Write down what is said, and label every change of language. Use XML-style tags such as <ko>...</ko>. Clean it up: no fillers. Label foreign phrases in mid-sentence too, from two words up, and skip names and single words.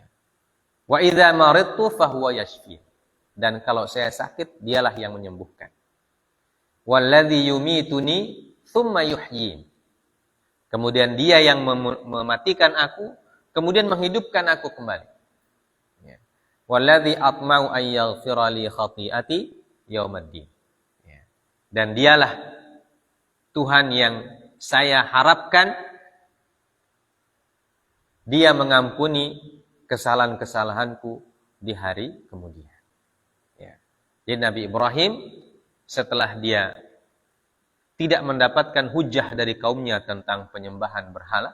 <ar>وإذا مرضت فهو يشفين.</ar> <id>Dan kalau saya sakit, dialah yang menyembuhkan.</id> <ar>والذي يميتني ثم يحيين.</ar> <id>Kemudian dia yang mematikan aku, kemudian menghidupkan aku kembali. Ya.</id> <ar>والذي أطمع أن يغفر لي خطيئتي يوم الدين.</ar> <id>Ya. Dan dialah Tuhan yang saya harapkan dia mengampuni kesalahan-kesalahanku di hari kemudian. Ya. Jadi Nabi Ibrahim setelah dia tidak mendapatkan hujah dari kaumnya tentang penyembahan berhala,</id>